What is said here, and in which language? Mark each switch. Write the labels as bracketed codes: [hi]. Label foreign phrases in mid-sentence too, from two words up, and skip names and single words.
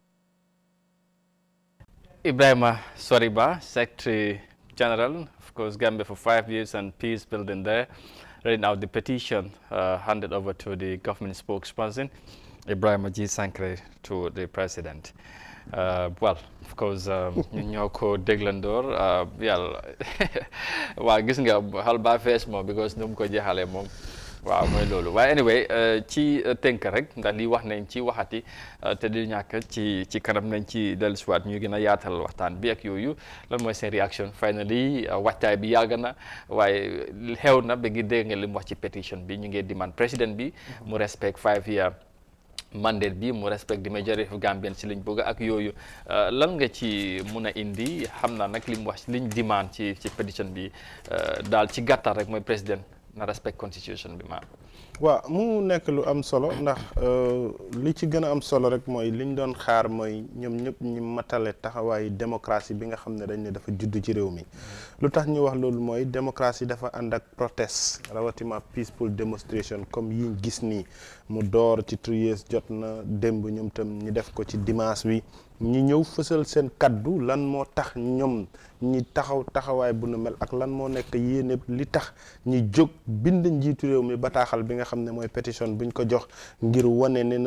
[en] Ibrahim Soriba, Secretary General, of course, Gambia for 5 years and peace building there. Reading out the petition handed over to the government spokesperson, Ibrahim G. Sankare, to the President. Well, of course, [wo] ñoo ko déglandoor yàlla waa gis nga xal ba fees moom because nu mu ko jeexalee moom waaw mooy loolu waaye anyway ci tënk rek ndax lii wax nañ ci waxati te di ñàkk ci kanam nañ ci dellusiwaat ñu gën a yaatal waxtaan bi ak yooyu lan mooy seen réaction finally waxtaay bi yàgg na waaye xew na ba ngi dégg nga li mu wax ci pétition bi ñu ngi demande président bi mu respect 5 [en] year mandate [wo] bi mu [en] respect the majority of Gambians [wo] ci liñ bëgg ak yooyu lan nga ci mun a indi xam naa nag li mu wax liñ demande ci pétition bi daal ci gàttal rek mooy président na respect constitution bi waaw mu nekk lu am solo ndax li ci gën a am solo rek mooy liñ doon xaar mooy ñoom ñëpp ñu matale taxawaayu démocratie bi nga xam ne dañ ne dafa judd ci réew mi lu tax ñu wax loolu mooy démocratie dafa ànd ak protest rawatina [en] peaceful demonstration [wo] comme yiñ gis nii mu door ci 3 years jot na démb ñoom tam ñi def ko ci dimanche bi ñi ñëw fësal seen kaddu lan moo tax ñoom ñi taxawaay bu nu mel ak lan moo nekk yéene li tax ñi jóg bind njiitu réew mi bataaxal bi nga xam ne mooy pétition buñ ko jox ngir wane ne